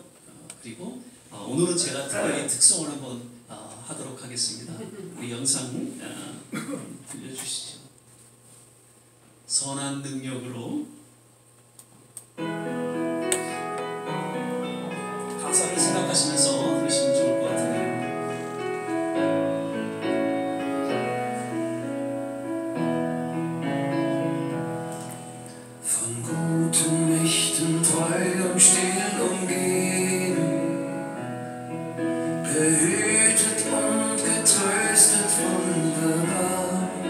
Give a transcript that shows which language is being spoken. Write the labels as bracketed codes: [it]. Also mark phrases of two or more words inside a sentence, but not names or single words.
[ko] 그리고 오늘은 제가 특별히 특송을 한번 하도록 하겠습니다. 우리 영상 들려주시죠. 선한 능력으로 가사를 생각하시면서 들으시면 좋을 것 같은데요. [de] Von guten Mächten treu und still umgeben, behütet und getröstet wunderbar.